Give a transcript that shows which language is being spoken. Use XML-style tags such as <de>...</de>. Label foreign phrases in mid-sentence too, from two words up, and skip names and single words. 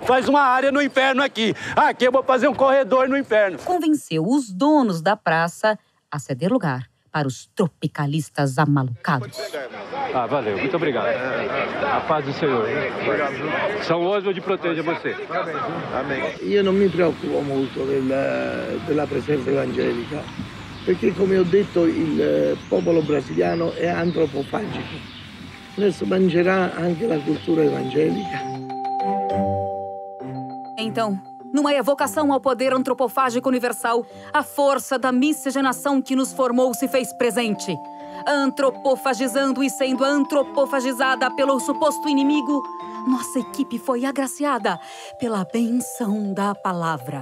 <pt>Faz uma área no inferno aqui. Aqui eu vou fazer um corredor no inferno. Convenceu os donos da praça a ceder lugar para os tropicalistas amalucados. Ah, valeu. Muito obrigado. A paz do Senhor. São Oswald proteja você. Amém.</pt> <it>Io non mi preoccupo molto della presenza evangelica, perché come ho detto il popolo brasiliano è antropofagico. Adesso mangerà anche la cultura evangelica.</it> <pt>Então, numa evocação ao poder antropofágico universal, a força da miscigenação que nos formou se fez presente. Antropofagizando e sendo antropofagizada pelo suposto inimigo, Nossa equipe foi agraciada pela benção da palavra.</pt>